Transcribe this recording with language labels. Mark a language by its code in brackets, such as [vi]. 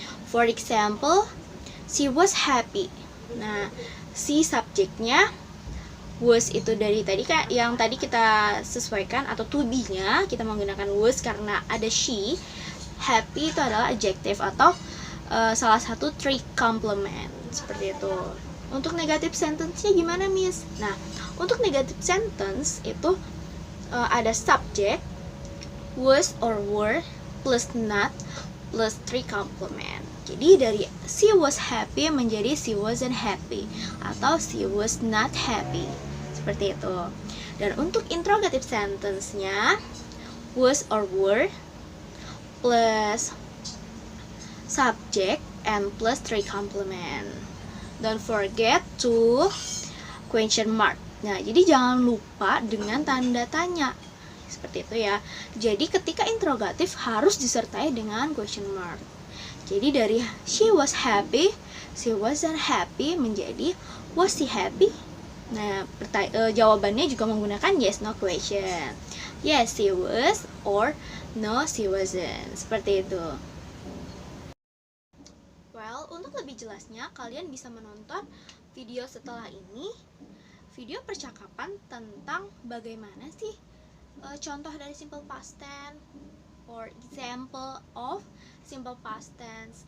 [en] For example, she was happy. [id] Nah, si subjeknya was itu dari tadi yang tadi kita sesuaikan atau to be-nya kita menggunakan was karena ada she. Happy itu adalah adjective atau salah satu three complement. Seperti itu. Untuk negative sentence-nya gimana, Miss? Nah, untuk [en] negative sentence itu ada subject was or were plus not plus 3 complement. [id] Jadi dari [en] she was happy [id] menjadi [en] she wasn't happy atau she was not happy. [id] Seperti itu. Dan untuk [en] interrogative sentence-nya was or were plus subject and plus 3 complement. Don't forget to question mark. [id] Nah, jadi jangan lupa dengan tanda tanya. Seperti itu ya. Jadi ketika interrogatif harus disertai dengan question mark. Jadi dari [en] she was happy, she wasn't happy [id] menjadi [en] was she happy? [id] Nah, jawabannya juga menggunakan yes no question. [en] Yes, she was or no, she wasn't. [id] Seperti itu. Well, untuk lebih jelasnya, kalian bisa menonton video setelah ini, video percakapan tentang bagaimana sih contoh dari simple past tense [en] or example of simple past tense.